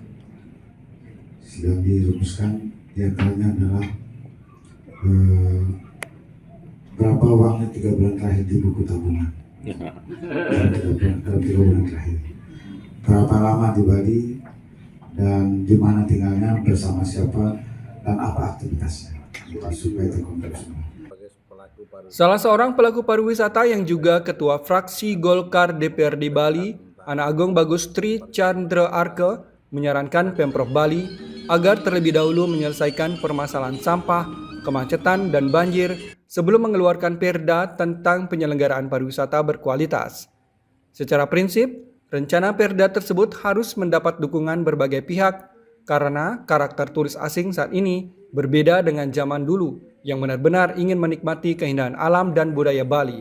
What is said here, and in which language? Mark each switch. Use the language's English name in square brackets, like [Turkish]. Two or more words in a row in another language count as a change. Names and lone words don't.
[Indonesian] Sedang dirumuskan diantaranya adalah berapa uangnya 3 bulan terakhir di buku tabungan dalam 3 bulan terakhir, berapa lama di Bali dan di mana tinggalnya, bersama siapa dan apa aktivitasnya, supaya terkontrol semua. Salah seorang pelaku pariwisata yang juga Ketua Fraksi Golkar DPRD Bali, Ana Agung Bagus Tri Chandra Arke menyarankan Pemprov Bali agar terlebih dahulu menyelesaikan permasalahan sampah, kemacetan, dan banjir sebelum mengeluarkan perda tentang penyelenggaraan pariwisata berkualitas. Secara prinsip, rencana perda tersebut harus mendapat dukungan berbagai pihak karena karakter turis asing saat ini berbeda dengan zaman dulu yang benar-benar ingin menikmati keindahan alam dan budaya Bali.